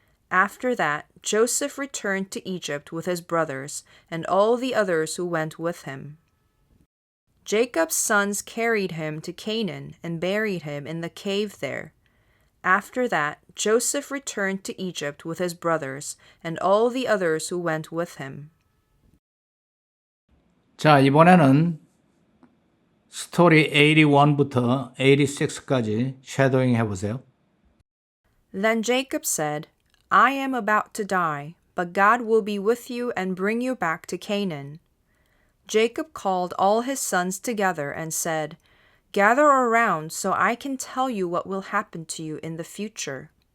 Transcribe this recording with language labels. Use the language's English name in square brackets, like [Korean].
[English] After that, Joseph returned to Egypt with his brothers and all the others who went with him. Jacob's sons carried him to Canaan and buried him in the cave there. After that, Joseph returned to Egypt with his brothers and all the others who went with him. [Korean] 자, 이번에는 스토리 81부터 86까지 쉐도잉 해보세요. [English] Then Jacob said, I am about to die, but God will be with you and bring you back to Canaan. Jacob called all his sons together and said, Gather around so I can tell you what will happen to you in the future.